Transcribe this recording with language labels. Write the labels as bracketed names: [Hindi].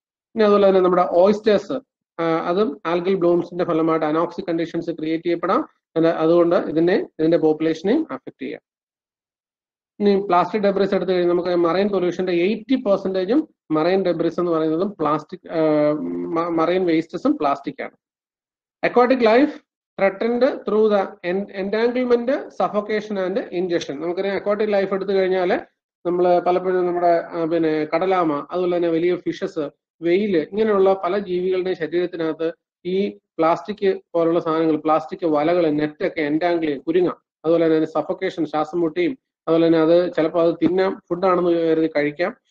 [Malayalam] പിന്നെ അതുപോലെ തന്നെ നമ്മുടെ ഓയിസ്റ്റേഴ്സ്, അതും ആൽഗൽ ബ്ലൂംസിന്റെ ഫലമായിട്ട് അനോക്സിക് കണ്ടീഷൻസ് ക്രിയേറ്റ് ചെയ്യപ്പെടാം. അതുകൊണ്ട് ഇതിന്റെ പോപ്പുലേഷനെയും അഫക്ട് ചെയ്യാം. ഇനി പ്ലാസ്റ്റിക് ഡെബ്രിസ് എടുത്തു കഴിഞ്ഞാൽ നമുക്ക് മറൈൻ പൊല്യൂഷന്റെ 80% മറൈൻ ഡെബ്രിസ് എന്ന് പറയുന്നതും പ്ലാസ്റ്റിക്, മറൈൻ വേസ്റ്റസും പ്ലാസ്റ്റിക് ആണ്. [English] Aquatic life threatened through the entanglement, suffocation and ingestion. [Malayalam] നമുക്കറിയാം അക്വാട്ടിക് ലൈഫ് എടുത്തു കഴിഞ്ഞാൽ നമ്മൾ പലപ്പോഴും നമ്മുടെ പിന്നെ കടലാമ, അതുപോലെ തന്നെ വലിയ ഫിഷസ്, വെയില്, ഇങ്ങനെയുള്ള പല ജീവികളുടെ ശരീരത്തിനകത്ത് ഈ പ്ലാസ്റ്റിക് പോലുള്ള സാധനങ്ങൾ, പ്ലാസ്റ്റിക് വലകൾ, നെറ്റൊക്കെ എൻറ്റാങ്കിൾ ചെയ്യും, കുരുങ്ങാം. അതുപോലെ തന്നെ സഫോക്കേഷൻ, ശ്വാസം മുട്ടിയും, അതുപോലെ തന്നെ അത് ചിലപ്പോൾ അത് ഫുഡാണെന്ന് കരുതി കഴിക്കാം.